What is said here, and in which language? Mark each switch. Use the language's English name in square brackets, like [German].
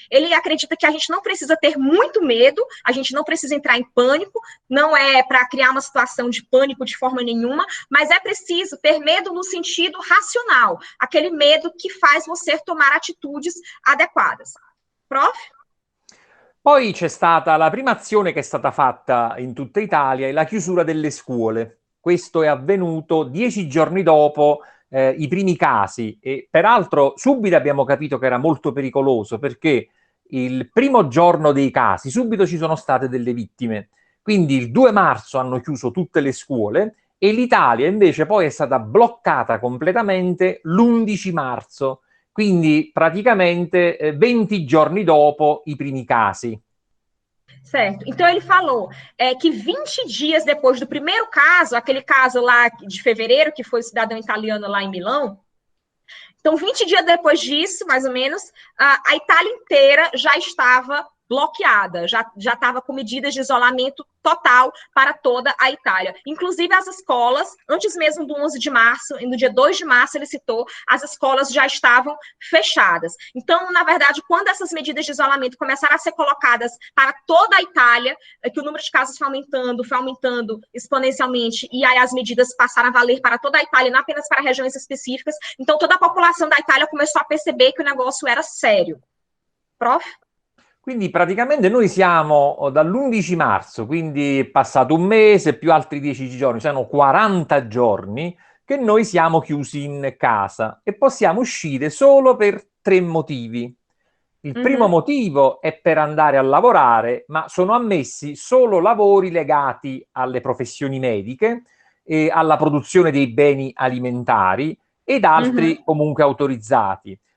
[Portuguese] Ele acredita que a gente não precisa ter muito medo, a gente não precisa entrar em pânico, não é para criar uma situação de pânico de forma nenhuma, mas é preciso ter medo no sentido racional, aquele medo que faz você tomar atitudes adequadas. Prof? [Italian] Poi c'è stata la prima azione che è stata fatta in tutta Italia, è la chiusura delle scuole. Questo è avvenuto 10 giorni dopo i primi casi, e peraltro subito abbiamo capito che era molto pericoloso, perché il primo giorno dei casi subito ci sono state delle vittime. Quindi il 2 marzo hanno chiuso tutte le scuole e l'Italia invece poi è stata bloccata completamente l'11 marzo, quindi praticamente 20 giorni dopo i primi casi. [Portuguese] Certo. Então, ele falou que 20 dias depois do primeiro caso, aquele caso lá de fevereiro, que foi o cidadão italiano lá em Milão, então, 20 dias depois disso, mais ou menos, a Itália inteira já estava bloqueada, já estava com medidas de isolamento total para toda a Itália. Inclusive as escolas, antes mesmo do 11 de março, no dia 2 de março, ele citou, as escolas já estavam fechadas. Então, na verdade, quando essas medidas de isolamento começaram a ser colocadas para toda a Itália, que o número de casos foi aumentando exponencialmente, e aí as medidas passaram a valer para toda a Itália, não apenas para regiões específicas, então toda a população da Itália começou a perceber que o negócio era sério. Prof? [Italian] Quindi praticamente noi siamo dall'11 marzo, quindi è passato un mese più altri 10 giorni, sono 40 giorni che noi siamo chiusi in casa e possiamo uscire solo per 3 motivi. Il primo motivo è per andare a lavorare, ma sono ammessi solo lavori legati alle professioni mediche e alla produzione dei beni alimentari ed altri comunque autorizzati.